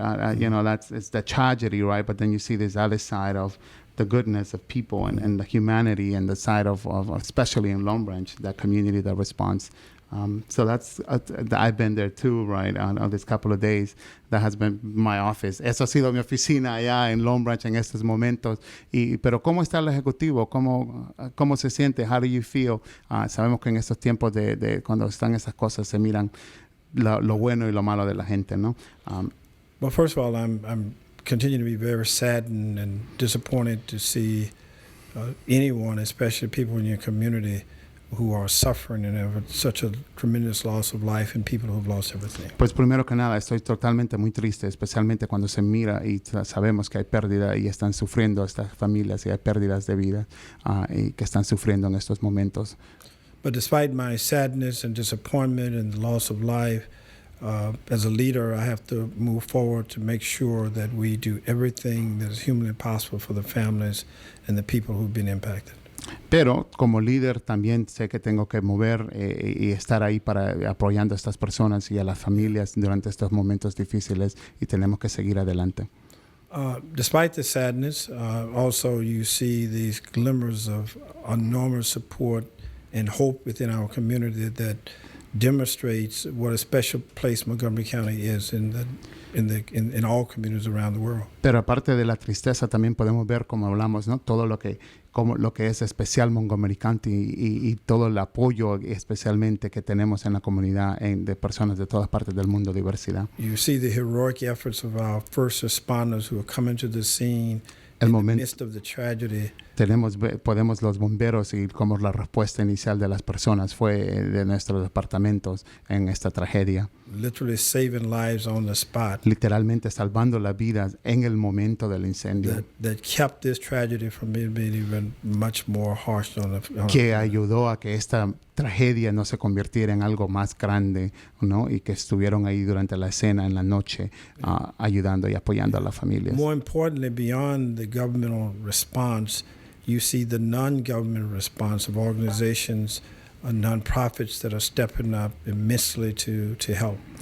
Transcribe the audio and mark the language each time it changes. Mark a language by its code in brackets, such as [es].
[en] It's the tragedy, right? But then you see this other side of the goodness of people and the humanity, and the side of especially in Long Branch, that community that responds. So that's I've been there too, right? On this couple of days, that has been my office. [es] Eso ha sido mi oficina allá en Long Branch en estos momentos. Pero ¿cómo está el ejecutivo? ¿Cómo se siente? [en] How do you feel? [es] Sabemos que en estos tiempos de cuando están esas cosas se miran lo bueno y lo malo de la gente, ¿no? [en] Well, first of all, I'm continue to be very saddened and disappointed to see anyone, especially people in your community, who are suffering and have such a tremendous loss of life, and people who have lost everything. [es] Pues primero que nada, estoy totalmente muy triste, especialmente cuando se mira y sabemos que hay pérdida y están sufriendo estas familias, y hay pérdidas de vida y que están sufriendo en estos momentos. [en] But despite my sadness and disappointment and the loss of life, as a leader, I have to move forward to make sure that we do everything that is humanly possible for the families and the people who've been impacted. [es] Pero como líder también sé que tengo que mover y estar ahí para apoyando a estas personas y a las familias durante estos momentos difíciles, y tenemos que seguir adelante. [en] Despite the sadness, also you see these glimmers of enormous support and hope within our community that demonstrates what a special place Montgomery County is in all communities around the world. [es] Pero aparte de la tristeza, también podemos ver, como hablamos, ¿no? Todo lo que es especial Montgomery County y todo el apoyo especialmente que tenemos en la comunidad de personas de todas partes del mundo, diversidad. [en] You see the heroic efforts of our first responders who are coming to the scene in the midst of the tragedy. [es] Podemos los bomberos y como la respuesta inicial de las personas fue de nuestros departamentos en esta tragedia. [en] Literally saving lives on the spot. [es] Literalmente salvando las vidas en el momento del incendio. [en] That kept this tragedy from being even much more harsh on [es] que ayudó a que esta tragedia no se convirtiera en algo más grande, ¿no? Y que estuvieron ahí durante la escena en la noche ayudando y apoyando a las familias. [en] More importantly, beyond the governmental response, you see the non-government response of organizations, non-profits that are stepping up immensely to help.